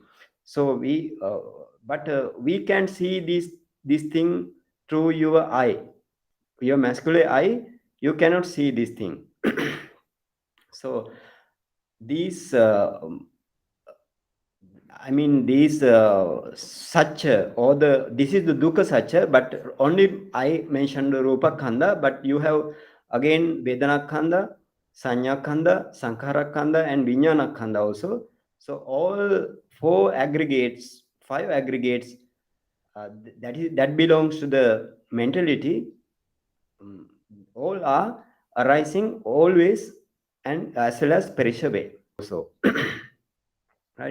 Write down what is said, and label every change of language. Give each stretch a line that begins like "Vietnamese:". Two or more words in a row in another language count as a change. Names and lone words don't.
English: So we can see this thing through your eye, your muscular eye. You cannot see this thing. So these these satya, or this is the
Pali: dukkha satya,
English: but only I mentioned the
Pali: rupa khanda,
English: but you have again
Pali: vedana khanda, sanya khanda, sankhara khanda,
English: and
Pali: vijnana khanda
English: also. So all five aggregates, that belongs to the mentality. All are arising always, and as well as perishable also. Right?